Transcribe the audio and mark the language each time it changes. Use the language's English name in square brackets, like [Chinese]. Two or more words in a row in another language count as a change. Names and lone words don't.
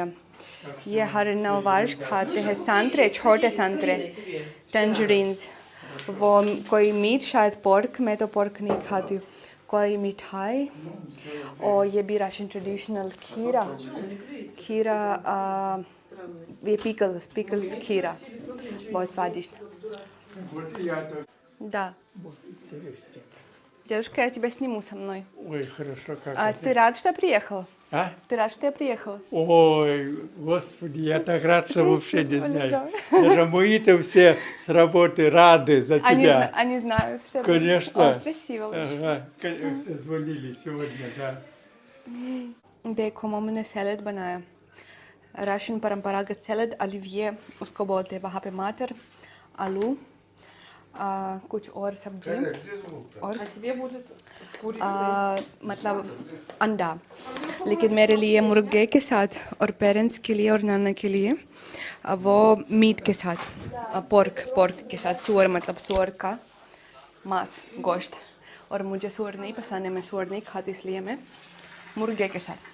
[Hindi] ये हर नववर्ष खाते हैं संतरे, छोटे संतरे, टेंजरीन्स। वो कोई मीट, शायद पोर्क, मैं तो पोर्क नहीं खाती हूँ। कोई मिठाई और ये भी [English] Russian traditional [Hindi] खीरा ये पिकल्स खीरा, बहुत स्वादिष्ट। [Russian] Да. Девушка, я тебя сниму со мной. Ой, хорошо, как Ты рад, что я приехала? А? Ты рад, что я приехала? Ой, Господи, я так рад, что вообще не знаю. Полежал. Даже мои-то все с работы рады за тебя. Они знают, что я Конечно. О, спасибо. Ага, все звонили сегодня, да. [Hindi] देखो मम्मी ने सैलड बनाया, राशन परंपरागत सैलड, оливье उसको बोलते हैं वहाँ पे। मटर, आलू, कुछ और सब्जी और [Russian] А тебе будет с курицей. [Hindi] मतलब अंडा। लेकिन मेरे लिए मुर्गे के साथ और पेरेंट्स के लिए और नाना के लिए वो मीट के साथ, पोर्क के साथ, सूअर, मतलब सूअर का मांस, गोश्त। और मुझे सूअर नहीं पसंद है, मैं सूअर नहीं खाती, इसलिए मैं मुर्गे के साथ।